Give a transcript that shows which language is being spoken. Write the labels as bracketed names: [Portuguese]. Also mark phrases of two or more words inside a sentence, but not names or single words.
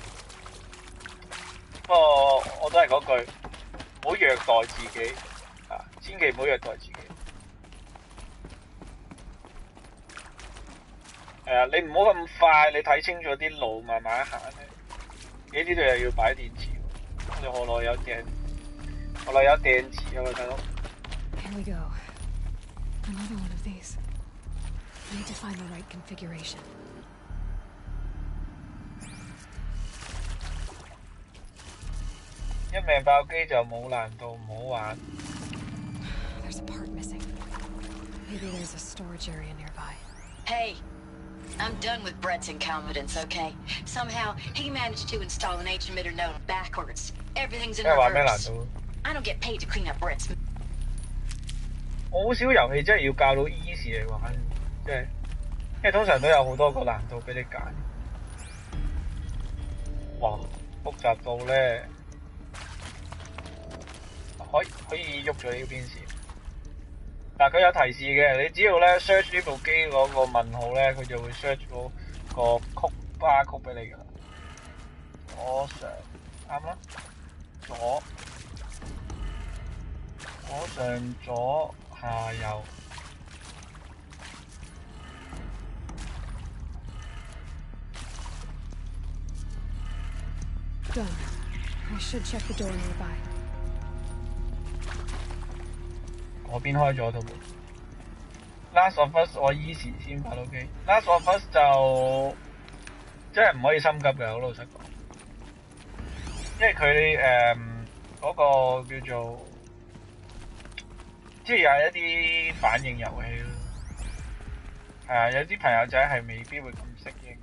[Cantonese] 不過我都係嗰句，唔好虐待自己啊！千祈唔好虐待自己。係啊，你唔好咁快，你睇清楚啲路，慢慢行咧。呢度又要擺電池，我哋何來有電池啊，大佬。 [English] Here we go. Another one of these. I need to find the right configuration. [Cantonese] 一命爆機就冇難度，唔好玩。 [English] There's a part missing. Maybe there's a storage area nearby. Hey, I'm done with Brett's incompetence, okay? Somehow, he managed to install an H-emitter node backwards. Everything's in reverse. I don't get paid to clean up Brett's. [Cantonese] 我好少遊戲真係要教到 easy 嚟玩，即係，因為通常都有好多個難度俾你揀。哇，複雜到咧〜可以喐咗呢邊線，但係佢有提示嘅，你只要咧 search 呢部機嗰個問號咧，佢就會 search 到個曲巴曲俾你㗎啦。左上啱啦，左上左下右。 [English] Done. I should check the door nearby. [Cantonese] 嗰邊開咗度門。Last of Us 我easy先拍到機。Last of Us 就真係唔可以心急嘅，好老實講，因為佢嗰個叫做即係有一啲反應遊戲咯。係啊，有啲朋友仔係未必會咁適應。